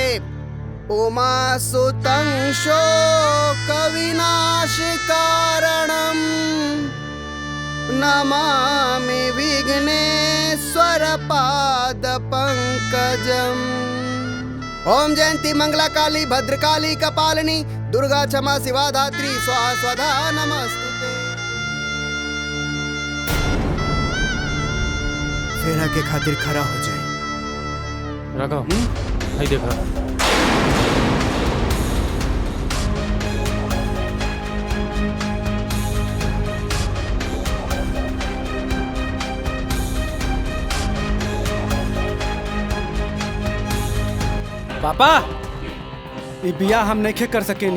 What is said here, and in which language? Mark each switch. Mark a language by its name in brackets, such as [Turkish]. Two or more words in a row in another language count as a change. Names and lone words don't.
[Sanskrit] उमा सुतं शोक विनाशकारणं नमामि विघ्नेश्वर पाद पंकजम्। ओम जयंती मंगला काली भद्रकाली कपालिनी दुर्गा क्षमा शिवा धात्री स्वाहा स्वधा नमस्तुते। [Bhojpuri] फेरा के खातिर खड़ा हो जाए। रखो भाई देखा। पापा, ये बिया हम नहीं कर सकेनी।